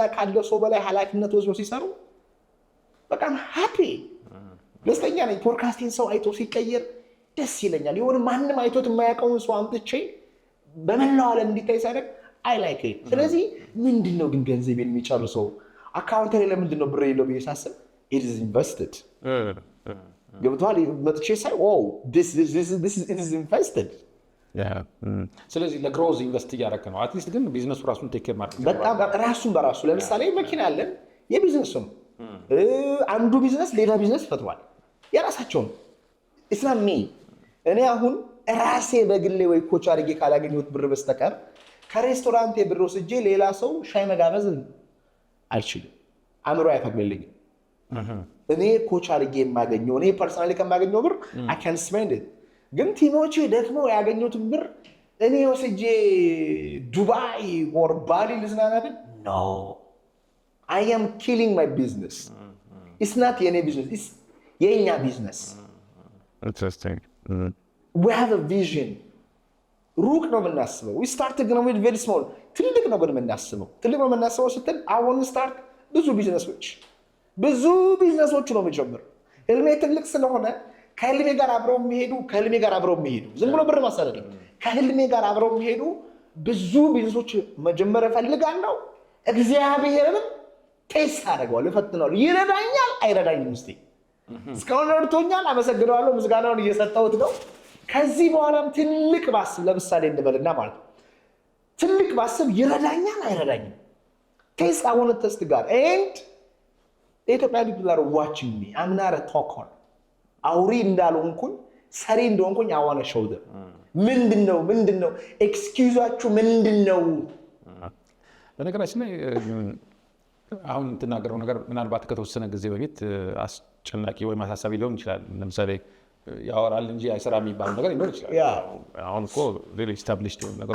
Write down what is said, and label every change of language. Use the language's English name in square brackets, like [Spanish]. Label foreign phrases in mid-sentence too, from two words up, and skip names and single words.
[Amharic] ካለው ሰው በላይ ኃላፊነት ወስዶ ሲሰሩ በጣም ሃፒ ደስተኛ ነኝ። ፖድካስቲንግ ሰው አይቶ ሲቀየር ደስ ይለኛል። የሆነ ማንም አይቶት የማያውቀውን ሰው አምጥቼ በመላው ዓለም እንዲታይ ሳደርግ [English] I like it። [Amharic] ስለዚህ ምንድነው ግን ገንዘብ የሚጨርሰው አካውንት ላይ ለምንድን ነው ብር የለው ብዬ ሳስብ [English] it is invested [Amharic] ገብቷል። መጥቼ ሳይ [English] this is invested [Amharic] ስለዚህ ለግሮዝ ኢንቨስት እያደረክ ነው። አትሊስት ግን ቢዝነሱ ራሱን ቴክ ማድረግ በጣም ራሱን በራሱ ለምሳሌ መኪና አለን፣ የቢዝነሱ ነው። አንዱ ቢዝነስ ሌላ ቢዝነስ ፈጥሯል፣ የራሳቸው ነው። ኢስላም እኔ አሁን ራሴ በግሌ ወይ ኮች አድርጌ ካላገኘሁት ብር በስተቀር ከሬስቶራንት ብር ወስጄ ሌላ ሰው ሻይ መጋበዝ አልችልም፣ አእምሮ አይፈቅድልኝም። እኔ ኮች አድርጌ የማገኘው እኔ ፐርሰናሊ ከማገኘው ብር [English] I can spend it። [Amharic] ግን ቲሞቼ ደግሞ ያገኙትን ብር እኔ ወስጄ ዱባይ or ባሊ ልዝናናብን? [English] No. I am killing my business. It's not የኔ business, it's የኛ business. Interesting. We have a vision. [Amharic] ሩቅ ነው የምናስበው። [English] We started with very small. [Amharic] ትልቅ ነው ግን የምናስበው። ትልቅ ነው የምናስበው ስትል [English] I want to start [Amharic] ብዙ ቢዝነሶች ነው የምጀምረው። ህልሜ ትልቅ ስለሆነ ከህልሜ ጋር አብረው የሚሄዱ ዝም ብሎ ብር ማሳደድ ከህልሜ ጋር አብረው የሚሄዱ ብዙ ቢዝነሶች መጀመር እፈልጋለሁ። እግዚአብሔርንም ቴስት አደርገዋለሁ፣ እፈትነዋለሁ። ይረዳኛል አይረዳኝም? እስቲ እስካሁን ረድቶኛል፣ አመሰግነዋለሁ፣ ምስጋናውን እየሰጠሁት ነው። ከዚህ በኋላም ትልቅ ባስብ ለምሳሌ እንበልና ማለት ነው ትልቅ ባስብ ይረዳኛል አይረዳኝም? [English] ቴስት I want to test God and ኢትዮጵያ people are watching me. I'm not a talker. [Amharic] አውሪ እንዳልሆንኩኝ ሰሪ እንደሆንኩኝ [English] I want to show them. [Amharic] ምንድነው ኤክስኪዩዛችሁ ምንድነው? በነገራችን ላይ አሁን የምትናገረው ነገር ምናልባት ከተወሰነ ጊዜ በፊት አስጨናቂ ወይም አሳሳቢ ሊሆን ይችላል። ለምሳሌ ያወራል እንጂ አይሰራ የሚባል ነገር ሊሆን ይችላል። አሁን እኮ ሌላ established ነገር